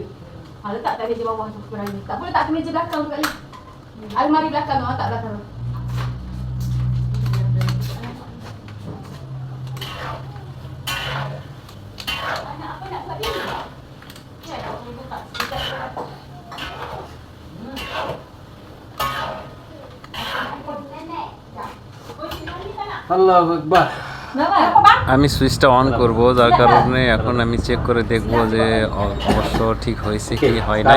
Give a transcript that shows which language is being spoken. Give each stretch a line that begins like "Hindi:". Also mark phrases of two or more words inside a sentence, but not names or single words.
Malay: Ha, letak kat meja bawah tu peraya. Tak boleh letak ke meja belakang tu kali. Almari belakang tu, letak belakang tu. Apa nak buat ni? Ya, aku buka sekejap.
Arabic: الله أكبر.
Malay: Kenapa bang?
Bangla: আমি সুইচটা অন করব, যার কারণে এখন আমি চেক করে দেখব যে অবশ্য ঠিক হয়েছে কি হয় নাই।